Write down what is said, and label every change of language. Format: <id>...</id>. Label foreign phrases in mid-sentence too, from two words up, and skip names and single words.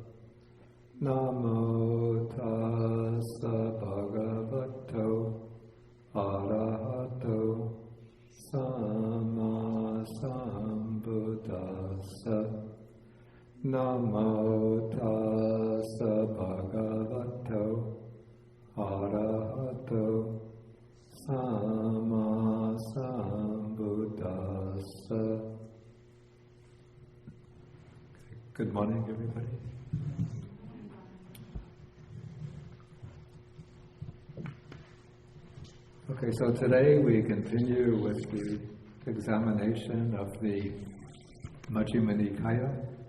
<pi>Namo tassa bhagavato arahato sama sambuddhassa. Namo tassa bhagavato arahato sama sambuddhassa.</pi> <en>Good morning, everybody. Okay, so today we continue with the examination of the Majjhima Nikāya.</en>